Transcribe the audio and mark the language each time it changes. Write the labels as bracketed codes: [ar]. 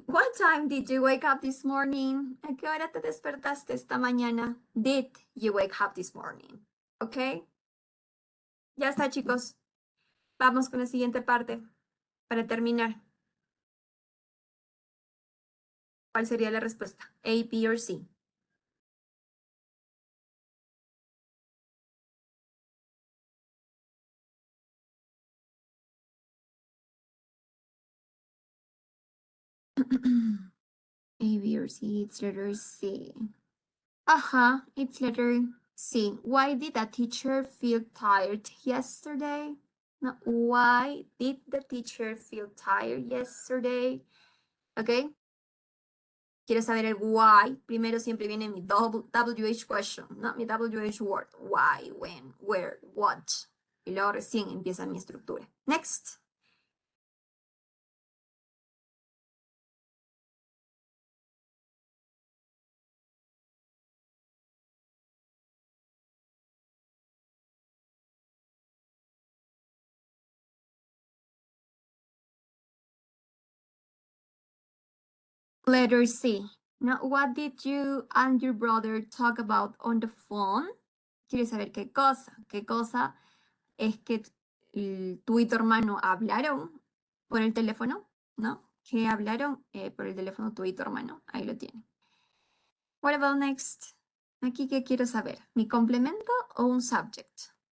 [en] What time did you wake up this morning? [es] ¿A qué hora te despertaste esta mañana? [en] Did you wake up this morning? [es] ¿Ok? Ya está, chicos. Vamos con la siguiente parte para terminar. ¿Cuál sería la respuesta? A, B o C. [en] A, B or C, it's letter C. It's letter C. Why did the teacher feel tired yesterday? No, why did the teacher feel tired yesterday? [es] ¿Ok? Quiero saber el why. Primero siempre viene mi WH question, ¿no? Mi WH word. [en] Why, when, where, what. [es] Y luego recién empieza mi estructura. [en] Next. Letter C. Now, what did you and your brother talk about on the phone? [es] Quiero saber qué cosa. ¿Qué cosa es que tú y tu hermano hablaron por el teléfono? ¿No? ¿Qué hablaron por el teléfono tú y tu hermano? Ahí lo tienen. [en] What about next? [es] Aquí, ¿qué quiero saber? ¿Mi complemento o un subject?